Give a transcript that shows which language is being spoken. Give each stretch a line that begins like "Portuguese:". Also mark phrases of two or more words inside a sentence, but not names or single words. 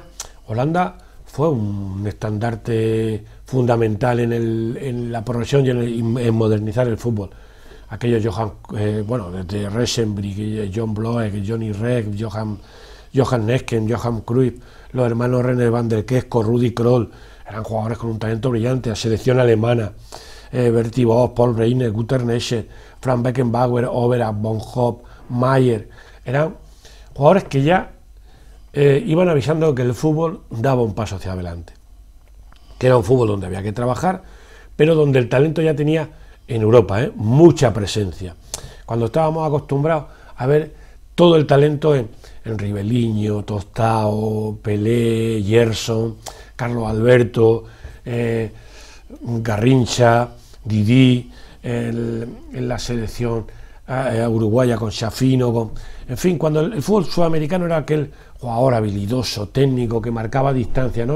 Spanish: Holanda fue un estandarte fundamental en la progresión y en modernizar el fútbol. Aquellos desde Resenbrich, John Bloek, Johnny Reck, Johan Nesken, Johan Cruyff, los hermanos René van der Kesco, Rudi Kroll, eran jugadores con un talento brillante. La selección alemana, Berti Vos, Paul Reiner, Günter Nescher, Franz Beckenbauer, Overath, Von Hopp, Mayer, eran jugadores que ya iban avisando que el fútbol daba un paso hacia adelante, que era un fútbol donde había que trabajar, pero donde el talento ya tenía en Europa mucha presencia. Cuando estábamos acostumbrados a ver todo el talento en Riveliño, Tostao, Pelé, Gerson, Carlos Alberto, Garrincha, Didi, en la selección uruguaya con Schiaffino, en fin, cuando el fútbol sudamericano era aquel jugador habilidoso, técnico, que marcaba distancia, ¿no?